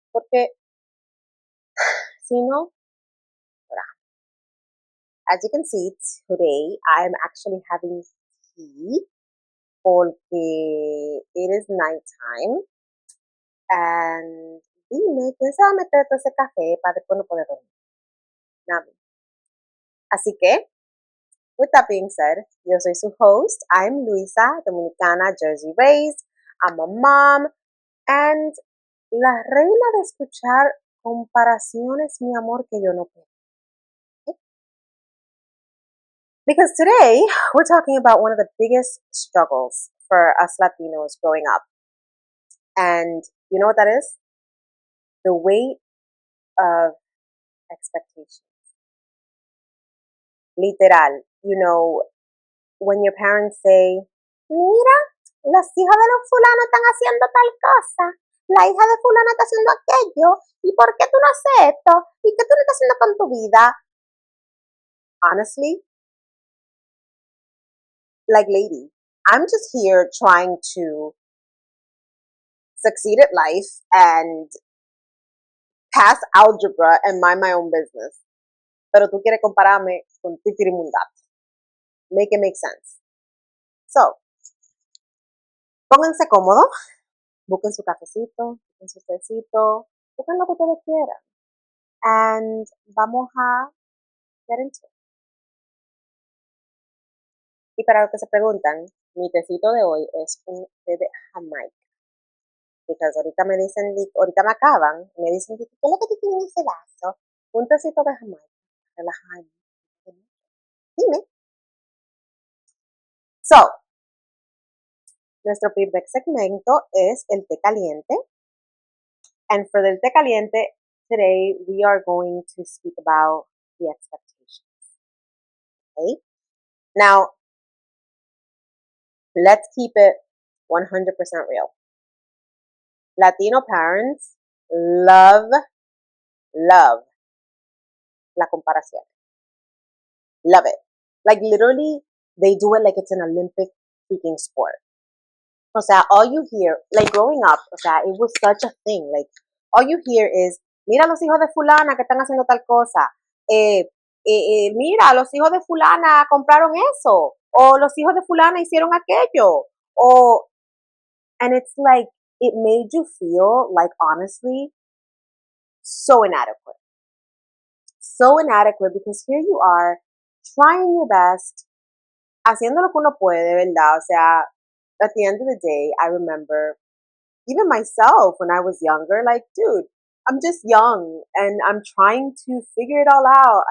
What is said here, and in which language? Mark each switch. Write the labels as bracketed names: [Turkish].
[Spanish] Porque, si no, [English] as you can see, today I'm actually having tea [Spanish] porque [English] it is nighttime. [Spanish] And dime, ¿quién se va a meter todo ese café para después no poder dormir? Nada. Así que, [English] with that being said, [Spanish] yo soy su host. [English] I'm Luisa, dominicana, Jersey raised. I'm a mom. [Spanish] And la reina de escuchar comparaciones, mi amor, que yo no puedo. [English] Because today, we're talking about one of the biggest struggles for us Latinos growing up. And you know what that is? The weight of expectations. [Spanish] Literal, when your parents say, mira, los hijos de los fulanos están haciendo tal cosa, la hija de fulana está haciendo aquello, ¿y por qué tú no haces esto? ¿Y qué tú no estás haciendo con tu vida? [English] Honestly, like lady, I'm just here trying to succeed at life and pass algebra and mind my own business. [Spanish] Pero tú quieres compararme con titirimundato. [English] Make it make sense. [Spanish] So, pónganse cómodos, busquen su cafecito, busquen su tecito, busquen lo que ustedes quieran. [English] And [Spanish] vamos a [English] get into it. [Spanish] Y para los que se preguntan, mi tecito de hoy es un té de Jamaica. Because ahorita me dicen, ahorita me acaban, me dicen, ¿qué es lo que tú tienes en ese vaso? Un tecito de Jamaica. Relajarme. Dime. So, nuestro primer segmento es el té caliente. [English] And for the té caliente, today we are going to speak about the expectations. Okay? Now, let's keep it 100% real. Latino parents love [Spanish] la comparación. [English] Love it. Like literally, they do it like it's an Olympic freaking sport. [Spanish] O sea, [English] all you hear, like growing up, [Spanish] o sea, [English] it was such a thing. Like, all you hear is, [Spanish] mira los hijos de fulana que están haciendo tal cosa. Mira, los hijos de fulana compraron eso. O los hijos de fulana hicieron aquello. [English] And it's like, it made you feel like, honestly, so inadequate. So inadequate because here you are, trying your best, [Spanish] haciendo lo que uno puede, ¿verdad? O sea, [English] at the end of the day, I remember, even myself when I was younger, like, dude, I'm just young and I'm trying to figure it all out.